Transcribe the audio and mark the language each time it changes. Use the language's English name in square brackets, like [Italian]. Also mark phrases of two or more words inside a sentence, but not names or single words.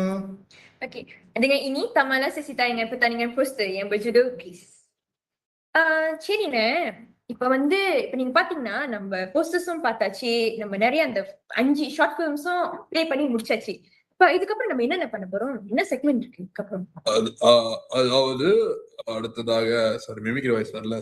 [Malay] Okey, dengan ini tamatlah sesi tayangan pertandingan poster yang berjudul Peace. [Tamil] சரிண்ணே, இப்ப வந்து இப்ப நீங்க பாத்தீங்கன்னா நம்ம போஸ்டர்ஸும் பார்த்தாச்சு, நம்ம நிறைய அந்த 5 [English] short filmsஉம் [Tamil] ப்ளே பண்ணி முடிச்சாச்சு. இப்ப இதுக்கப்புறம் நம்ம என்னென்ன பண்ண போறோம்? என்ன செக்மெண்ட் இருக்கு இதுக்கப்புறம்? அதாவது அடுத்ததாக [English] sorry mimicry voice [Tamil] வரல.